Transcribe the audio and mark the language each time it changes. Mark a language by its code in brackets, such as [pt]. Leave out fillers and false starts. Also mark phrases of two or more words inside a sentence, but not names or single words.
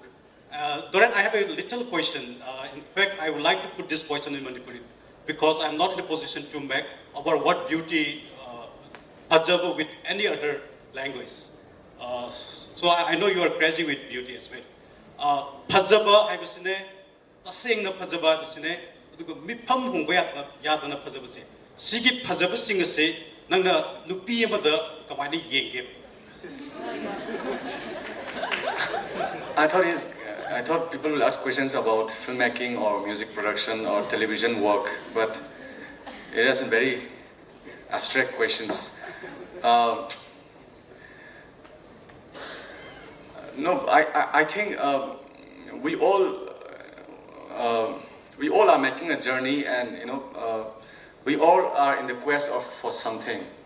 [en] Doran, I have a little question. In fact, I would like to put this question in Manipuri because I'm not in a position to make about what beauty Phajaba with any other language. So I know you are crazy with beauty as well. [mni] Phajaba haibasine, tasengna phajaba haibasine, aduga mifam hungba yadana phajabase. Sigi phajaba singase nangna nupi amada kamaina yenge. [en] I thought people will ask questions about filmmaking or music production or television work, but it has some very abstract questions. No, I think we all are making a journey, and we all are in the quest for something.